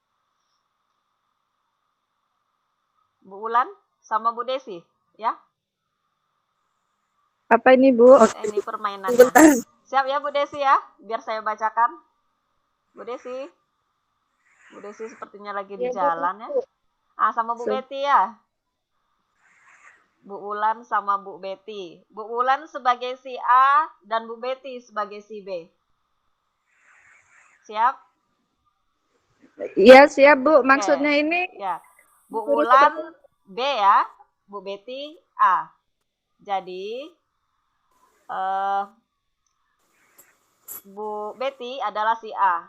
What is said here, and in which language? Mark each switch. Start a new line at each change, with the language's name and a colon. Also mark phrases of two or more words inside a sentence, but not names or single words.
Indonesian: Bu Ulan sama Bu Desi, ya? Apa ini, Bu? Ini permainannya. Siap ya Bu Desi ya? Biar saya bacakan. Bu Desi. Bu Desi sepertinya lagi di jalan ya. Sama Bu Betty ya. Bu Ulan sama Bu Betty. Bu Ulan sebagai si A dan Bu Betty sebagai si B. Siap? Iya, siap, Bu. Maksudnya ini ya. Bu Ulan B ya, Bu Betty A. Jadi Bu Betty adalah si A.